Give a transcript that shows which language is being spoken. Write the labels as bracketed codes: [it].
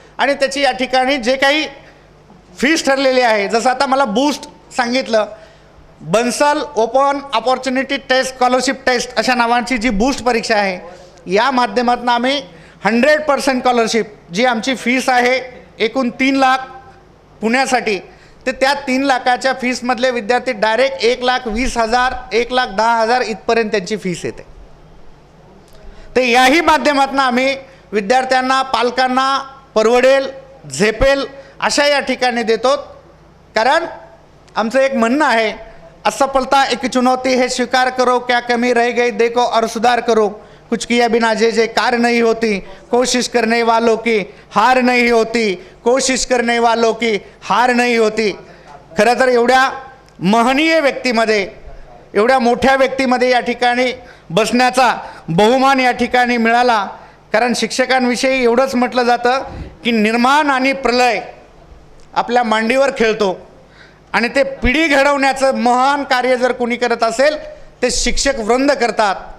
[mr] आणि त्याची या ठिकाणी जे काही फीस ठरलेली आहे, जसं आता मला बूस्ट सांगितलं, Bansal open opportunity taste scholarship taste अशा नावाची जी बूस्ट परीक्षा आहे, या माध्यमातून आम्ही 100% स्कॉलरशिप जी आमची फीस आहे एकूण 3 लाख पुण्यासाठी, ते त्या 3 लाखाच्या फीसमधले विद्यार्थी डायरेक्ट 1,20,000 1,10,000 इथपर्यंत त्यांची फीस येते. ते याही माध्यमातून आम्ही विद्यार्थ्यांना पालकांना परवडेल झेपेल अशा या ठिकाणी देतो. कारण आमचं एक म्हणणं आहे, [hi] असफलता एक चुनौती है स्वीकार करो, क्या कमी रह गई देखो और सुधार करो, कुछ किया बिना जे कार नहीं होती, कोशिश करने वालों की हार नहीं होती, कोशिश करने वालों की हार नहीं होती. [mr] खरं तर एवढ्या महनीय व्यक्तीमध्ये, एवढ्या मोठ्या व्यक्तीमध्ये या ठिकाणी बसण्याचा बहुमान या ठिकाणी मिळाला. कारण शिक्षकांविषयी एवढंच म्हटलं जातं की निर्माण आणि प्रलय आपल्या मांडीवर खेळतो आणि ते पिढी घडवण्याचं महान कार्य जर कोणी करत असेल ते शिक्षक वृंद करतात.